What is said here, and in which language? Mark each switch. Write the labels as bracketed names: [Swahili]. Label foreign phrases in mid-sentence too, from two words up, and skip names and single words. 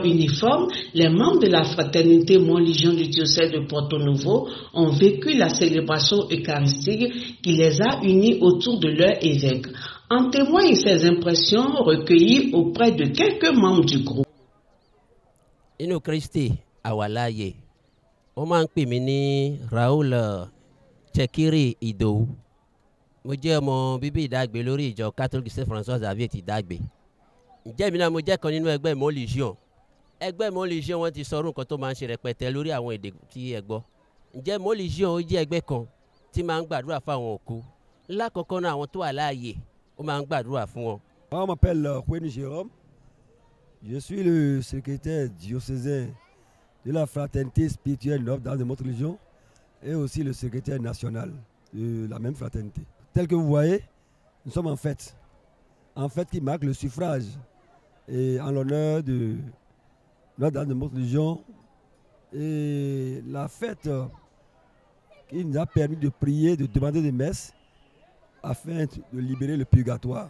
[French] uniforme, les membres de la fraternité Mont-Légion du diocèse de Porto-Novo ont vécu la célébration eucharistique qui les a unis autour de leur évêque. En témoignent ces impressions recueillies auprès de quelques membres du groupe. [Yoruba] Inu Christi awalaye, o máa ń pè mí ní Raoul Chekiri Idowu. Mo jẹ́ ọmọ bíbí ìdágbé lórí ìjọ Catholic Saint François Xavier ti dágbé. Ǹjẹ́ mi náà mo jẹ́ kan nínú ẹgbẹ́ Mont-Légion. Ẹgbẹ́ Mont-Légion wọ́n ti sọ̀rọ̀ nǹkan tó máa ń ṣe rẹpẹtẹ lórí àwọn èdè tí ẹ gbọ́. Ǹjẹ́ Mont-Légion ó jẹ́ ẹgbẹ́ kan tí máa ń gbàdúrà fún àwọn òkú. Lákọ̀ọ́kọ́ náà àwọn tó wà láàyè ó máa ń gbàdúrà fún wọn. [French] On m'appelle Kweni Jérôme. Je suis le secrétaire diocésain de la fraternité spirituelle Nord dans Mont-Légion et aussi le secrétaire national de la même fraternité. Tel que vous voyez, nous sommes en fête qui marque le suffrage et en l'honneur de Notre-Dame de Mont-Légion, et la fête qui nous a permis de prier, de demander des messes afin de libérer le purgatoire.